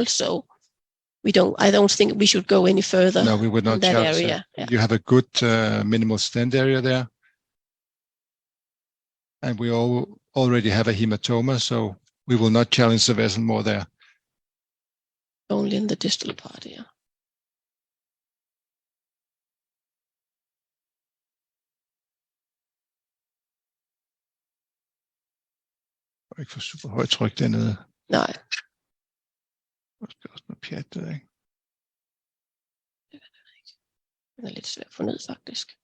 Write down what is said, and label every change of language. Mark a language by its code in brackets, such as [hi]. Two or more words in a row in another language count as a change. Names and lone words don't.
[en] So I don't think we should go any further. No, we would not in that challenge area. that. Yeah. You have a good minimal stent area there. And we already have a hematoma, so we will not challenge the vessel more there. Only in the distal part, yeah. [da] Ikke for super højt tryk dernede. Nej. Måske også noget pjat der, ikke? Den er lidt svær at få ned, faktisk.